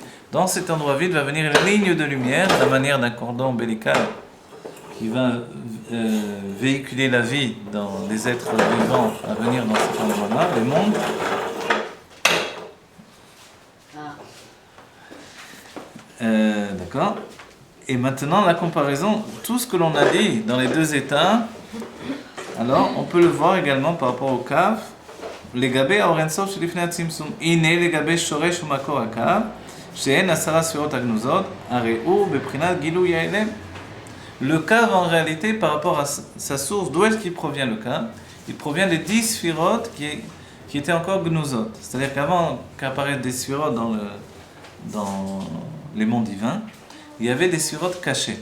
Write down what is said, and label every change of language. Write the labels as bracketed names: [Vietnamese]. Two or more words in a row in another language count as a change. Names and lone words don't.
[French] Dans cet endroit vide va venir une ligne de lumière, à la manière d'un cordon ombilical qui va véhiculer la vie dans les êtres vivants à venir dans cet endroit-là, les mondes. D'accord. Et maintenant, la comparaison, tout ce que l'on a dit dans les deux états, alors on peut le voir également par rapport au Kaf. [Hebrew] לגבי האור אינסוף שלפני הצמצום, הנה לגבי שורש ומקור הקו, שאין 10 ספירות הגנוזות, הרי הוא בבחינת גילוי ההלם. [French] Le cave en réalité par rapport à sa source, d'où est-ce qu'il provient le cave? Il provient des 10 sphirotes qui étaient encore gnuzot. C'est-à-dire qu'avant qu'apparaissent des sphirotes dans les mondes divins, il y avait des sphirotes cachées.